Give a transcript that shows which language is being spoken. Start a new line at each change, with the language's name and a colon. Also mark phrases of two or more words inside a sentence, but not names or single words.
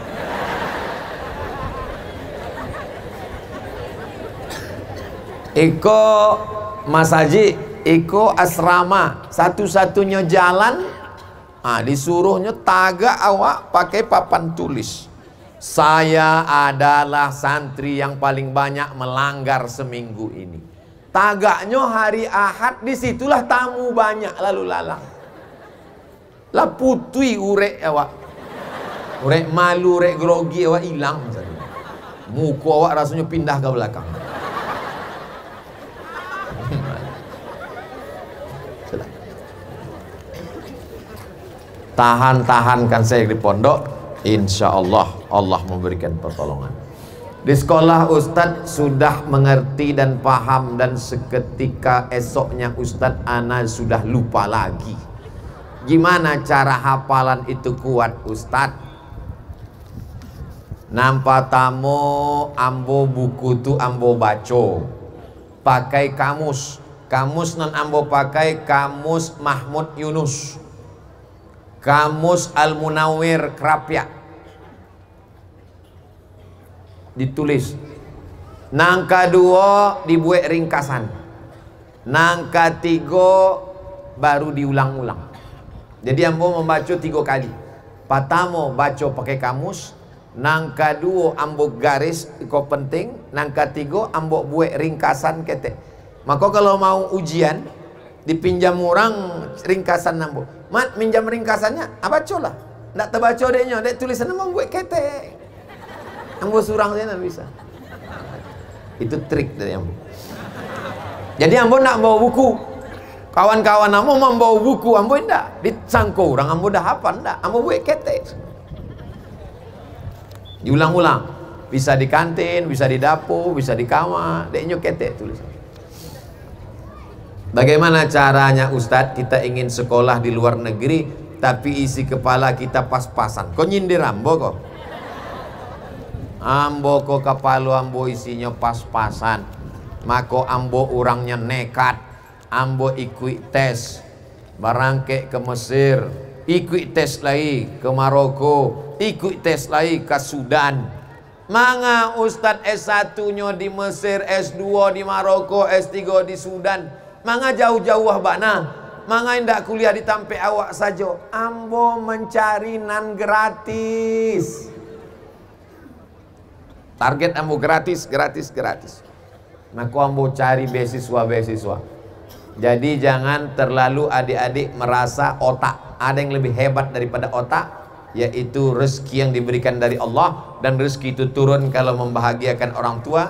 Minangkabau: Iko Mas Haji, iko asrama satu-satunya jalan, disuruhnya tagak awak pakai papan tulis.
Indonesian: Saya adalah santri yang paling banyak melanggar seminggu ini.
Minangkabau: Tagaknya hari Ahad, disitulah tamu banyak lalu lalang. Lah putui urek awak, urek malu, urek grogi awak hilang.
Indonesian: Muka awak rasanya pindah ke belakang. Tahan-tahankan saya di pondok,
Arabic: insya Allah
Indonesian: Allah memberikan pertolongan. Di sekolah Ustadz sudah mengerti dan paham, dan seketika esoknya Ustadz ana sudah lupa lagi. Gimana cara hafalan itu kuat Ustadz?
Minangkabau: Nampak tamu ambo buku tu ambo baco,
Indonesian: pakai kamus.
Minangkabau: Kamus non ambo pakai kamus Mahmud Yunus, kamus Al-Munawwir Krapyak.
Indonesian: Ditulis. Nangka 2 dibuat ringkasan. Nangka 3 baru diulang-ulang. Jadi ambo membaca 3 kali.
Minangkabau: Pertama baca pakai kamus, nangka 2 ambo garis iko penting, nangka 3 ambo buat ringkasan ketek.
Indonesian: Maka kalau mau ujian dipinjam orang ringkasan ambo, mat minjam ringkasannya, bacalah.
Minangkabau: Ndak terbaca deknya, dek tulisan ambo buat ketek. Ambo surang
Indonesian: saya tidak bisa. Itu trik dari ambo.
Minangkabau: Jadi ambo nak bawa buku. Kawan-kawan ambo membawa buku, ambo ndak disangko orang ambo dah hafal ndak. Ambo buat ketek.
Indonesian: Diulang-ulang. Bisa di kantin, bisa di dapur, bisa di kamar,
Minangkabau: deknya ketek tulisan.
Indonesian: Bagaimana caranya Ustadz? Kita ingin sekolah di luar negeri, tapi isi kepala kita pas-pasan.
Minangkabau: Kau nyindir ambo kok? Ambo kok kepala ambo isinya pas-pasan.
Indonesian: Maka ambo orangnya nekat.
Minangkabau: Ambo ikut tes. Barangke ke Mesir.
Indonesian: ikut tes lagi ke Maroko, ikut tes lagi ke Sudan.
Minangkabau: Manga Ustadz S1 nya di Mesir, S2 di Maroko, S3 di Sudan. Manga jauh-jauh bana. Manga indak kuliah di tampe awak saja. Ambo mencari nan gratis.
Indonesian: Target ambo gratis. Maka ambo cari beasiswa. Jadi jangan terlalu adik-adik merasa otak. Ada yang lebih hebat daripada otak, yaitu rezeki yang diberikan dari Allah, dan rezeki itu turun kalau membahagiakan orang tua.